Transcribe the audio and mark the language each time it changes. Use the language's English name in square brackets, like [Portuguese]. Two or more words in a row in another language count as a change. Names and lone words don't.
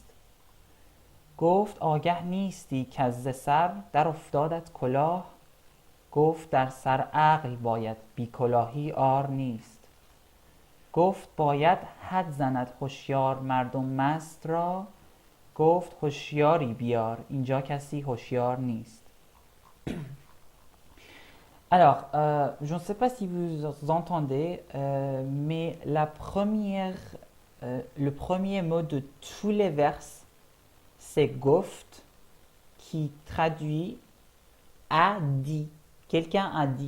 [Persian] گفت آگه نیستی که ز سر در افتادت کلاه. گفت در سر عقل باید بی کلاهی عار نیست. گفت باید حد زند هوشیار مردم مست را. گفت هوشیاری بیار اینجا کسی هوشیار نیست. [French] Alors, je ne sais pas si vous entendez, mais le premier mot de tous les vers, c'est goft. qui traduit a dit. Quelqu'un a dit.